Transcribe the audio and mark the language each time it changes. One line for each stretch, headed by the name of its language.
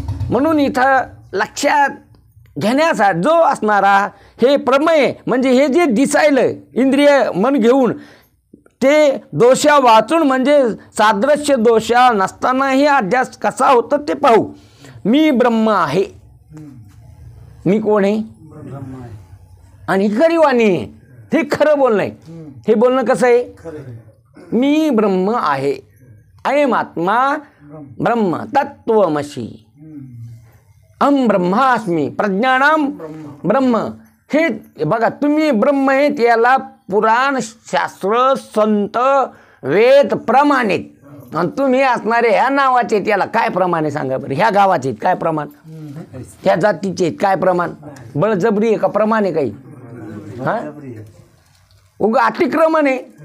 Marathi: म्हणून इथं लक्षात घेण्यासाठी जो असणारा हे प्रमेय म्हणजे हे जे दिसायलं इंद्रिय मन घेऊन ते दोषा वाचून म्हणजे सादृश्य दोषा नसतानाही अध्यास कसा होतो ते पाहू. मी ब्रह्म आहे. मी कोण आहे आणि खरी वाणी आहे. हे खरं बोलणं आहे. हे बोलणं कसं आहे मी ब्रह्म आहे.
Sanskrit: अयम आत्मा ब्रह्म तत्वमसी अहम ब्रह्मास्मी प्रज्ञानाम ब्रह्म.
Marathi: हे बघा तुम्ही ब्रह्म आहे त्याला पुराण शास्त्र संत वेद प्रमाणित. आणि तुम्ही असणारे ह्या नावाचे त्याला काय प्रमाण आहे सांगा बरं. ह्या गावाचे काय प्रमाण, ह्या जातीचे काय प्रमाण. बळजबरी आहे का प्रमाण आहे काही. हां उगा अतिक्रमण आहे.